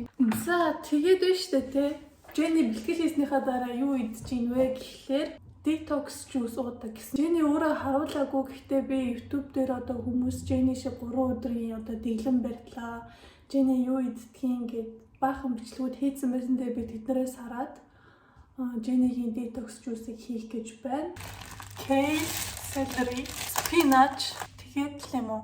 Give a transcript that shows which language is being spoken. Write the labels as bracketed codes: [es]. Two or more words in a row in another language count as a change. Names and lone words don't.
[mn] За тэгээд байна штэ тий. Jenny бэлтгэл хийснийхаа дараа юу идэж ийн вэ гэхлээр [en] detox juice [mn] уудаг гэсэн. Jenny өөрөө харуулаагүй гэхдээ би YouTube дээр одоо хүмүүс Jenny шиг 3 өдрийн одоо дэглэм барьлаа. Jenny юу иддгийг гээд баахан бичлэгүүд хийсэн байсантай би тэднэрээс хараад Jenny-гийн [en] detox juice- [mn] ыг хийх гэж байна. [en] Kale, celery, spinach [mn] тэгээд л юм уу.